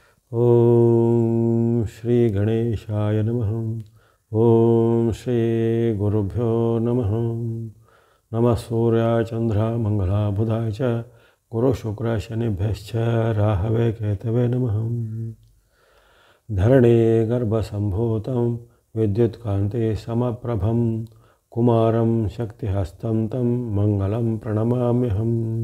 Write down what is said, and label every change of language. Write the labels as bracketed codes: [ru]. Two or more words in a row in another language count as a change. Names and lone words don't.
[sa] ಓಂ ಶ್ರೀ ಗಣೇಶಾಯ ನಮಃ. ಓಂ ಶ್ರೀ ಗುರುಭ್ಯೋ ನಮಃ. ನಮಃ ಸೂರ್ಯ ಚಂದ್ರ ಮಂಗಳ ಬುಧಾಯ ಚ ಗುರು ಶುಕ್ರ ಶನಿಭ್ಯಶ್ಚ ರಾಹವೇ ಕೇತವೇ ನಮಃ. ಧರಣಿ ಗರ್ಭಸಂಭೂತಂ ವಿದ್ಯುತ್ಕಾಂತಿ ಸಮಪ್ರಭಂ ಕುಮಾರಂ ಶಕ್ತಿಹಸ್తం तं ಮಂಗಲಂ ಪ್ರಣಮಾಮ್ಯಹಂ.